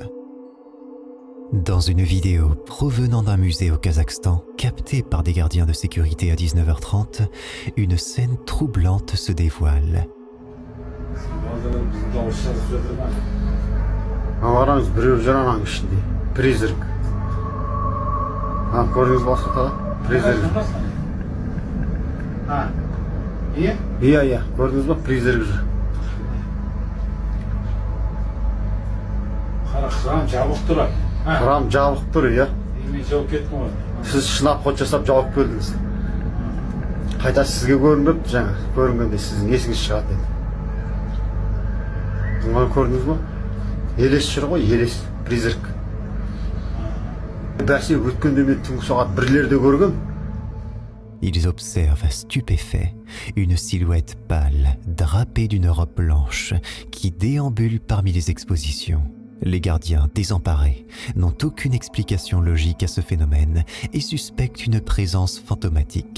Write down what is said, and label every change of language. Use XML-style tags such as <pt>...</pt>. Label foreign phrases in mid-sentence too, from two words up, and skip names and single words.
<fr>Dans une vidéo provenant d'un musée au Kazakhstan, captée par des gardiens de sécurité à 19h30, une scène troublante se dévoile.</fr> <kk>Iya, көрдіңіз ба, призрак жүр. Kraan жабық тұр. Кран жабық тұр, иә. Мен жауып кеттім ғой. Сіз шынап ход жасап жауып келдіңіз. Қайта сізге көрінбепті жаңа, көрінгенде сіздің есіңіз шығады деді. Оны көрдіңіз ба? Елес жүр ғой, елес, призрак. Бәсе өткенде мен түнгі сағат 1-лерде көргем.</kk> <fr>Ils observent stupéfaits une silhouette pâle, drapée d'une robe blanche, qui déambule parmi les expositions. Les gardiens, désemparés, n'ont aucune explication logique à ce phénomène et suspectent une présence fantomatique.</fr>